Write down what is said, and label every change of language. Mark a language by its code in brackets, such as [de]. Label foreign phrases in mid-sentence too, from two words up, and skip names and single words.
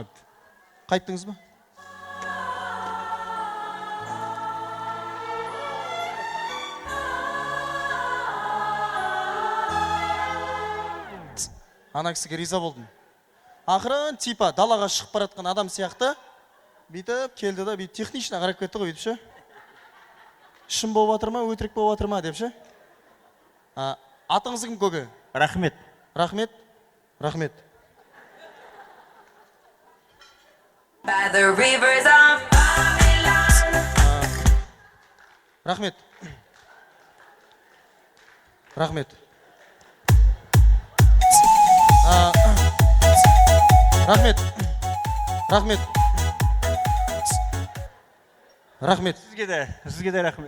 [kk] Қайттыңыз ба? Ана кісіге риза болдым. Ақырын типа далаға шығып баратқан адам сияқты бүйтіп келді да бүйтіп технична қарап кетті ғой бүйтіп ше. Шын болып жатыр ма, өтірік болып жатыр ма деп ше. Атыңыз кім көке? Рахмет. Рахмет. [en] By the rivers of Babylon. [kk] Рахмет. Рахмет. Сізге де рахмет.